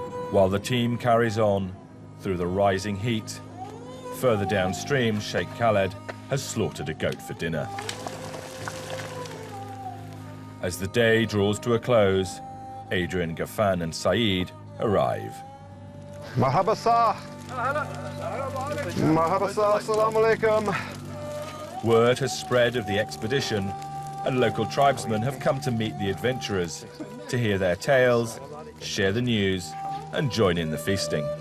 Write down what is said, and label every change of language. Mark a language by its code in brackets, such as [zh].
[en] While the team carries on through the rising heat, Further downstream, Sheikh Khaled has slaughtered a goat for dinner. As the day draws to a close, Adrian, Ghafan and Saeed arrive. [ar] مرحبا صاح مرحبا صاح السلام عليكم. [en] Word has spread of the expedition, and local tribesmen have come to meet the adventurers, to hear their tales, share the news, and join in the feasting.